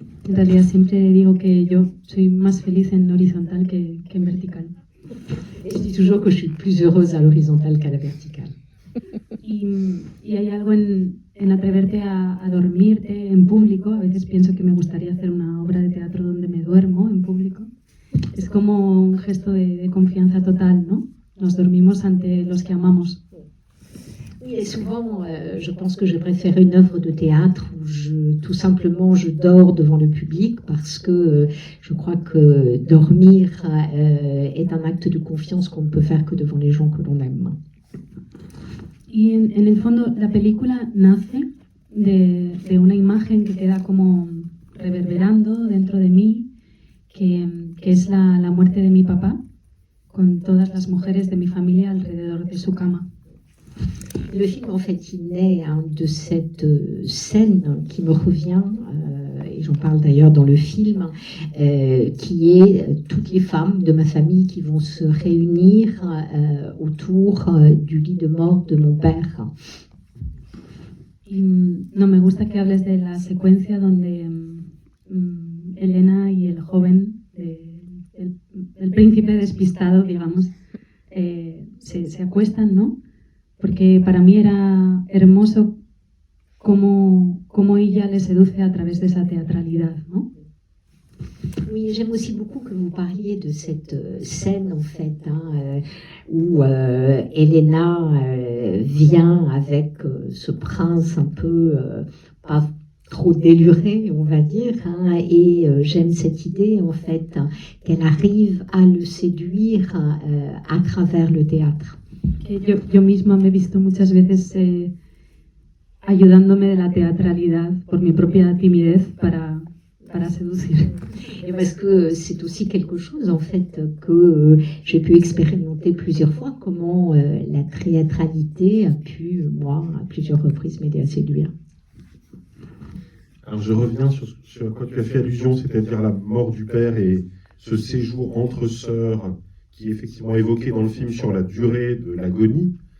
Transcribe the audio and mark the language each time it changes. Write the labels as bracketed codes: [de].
[es] En realidad siempre digo que yo soy más feliz en horizontal que en vertical. [fr] Et je dis toujours que je suis plus heureuse à l'horizontale qu'à la verticale. [es] Y hay algo en atreverte a dormirte en público. A veces pienso que me gustaría hacer una obra de teatro donde me duermo en público. Es como un gesto de confianza total, ¿no? Nos dormimos ante los que amamos. [fr] Oui, et souvent, je pense que je préfère une œuvre de théâtre où tout simplement je dors devant le public parce que je crois que dormir est un acte de confiance qu'on ne peut faire que devant les gens que l'on aime. [es] Y en el fondo la película nace de una imagen que queda como reverberando dentro de mí, que es la muerte de mi papá, con todas las mujeres de mi familia alrededor de su cama. [fr] Le film, en fait, il naît de cette scène qui me revient, et j'en parle d'ailleurs dans le film, qui est toutes les femmes de ma famille qui vont se réunir autour du lit de mort de mon père. [es] Y no me gusta que hables de la secuencia donde Elena y el joven, el príncipe despistado, digamos, se acuestan, ¿no? Porque para mí era hermoso cómo ella le seduce a través de esa teatralidad, ¿no? [fr] Oui, j'aime aussi beaucoup que vous parliez de cette scène, en fait, où Elena vient avec ce prince un peu pas trop déluré, on va dire, et j'aime cette idée, en fait, qu'elle arrive à le séduire à travers le théâtre. [es] Que yo misma me he visto muchas veces ayudándome de la teatralidad por mi propia timidez para seducir. [fr] Et parce que c'est aussi quelque chose, en fait, que j'ai pu expérimenter plusieurs fois, comment la théâtralité a pu, moi, à plusieurs reprises, m'aider à séduire. Alors je reviens sur à quoi tu as fait allusion, c'est-à-dire la mort du père et ce séjour entre sœurs qui est effectivement évoqué dans le film sur la durée de l'agonie.